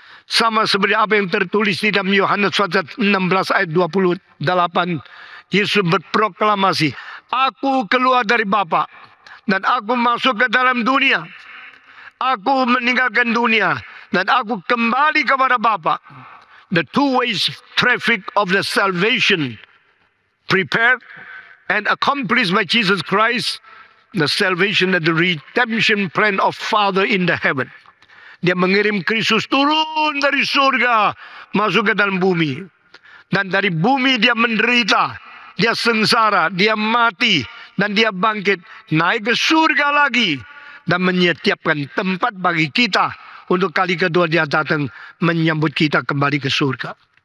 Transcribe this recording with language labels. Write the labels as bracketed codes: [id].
[id] Sama seperti apa yang tertulis di dalam Yohanes 16 ayat 28. Yesus berproklamasi, aku keluar dari Bapa dan aku masuk ke dalam dunia. Aku meninggalkan dunia dan aku kembali kepada Bapa. [en] The two ways traffic of the salvation prepared and accomplished by Jesus Christ, the salvation and the redemption plan of Father in the heaven. [id] Dia mengirim Kristus turun dari surga masuk ke dalam bumi. Dan dari bumi dia menderita, dia sengsara, dia mati, dan dia bangkit, naik ke surga lagi, dan menyiapkan tempat bagi kita untuk kali kedua dia datang menyambut kita kembali ke surga.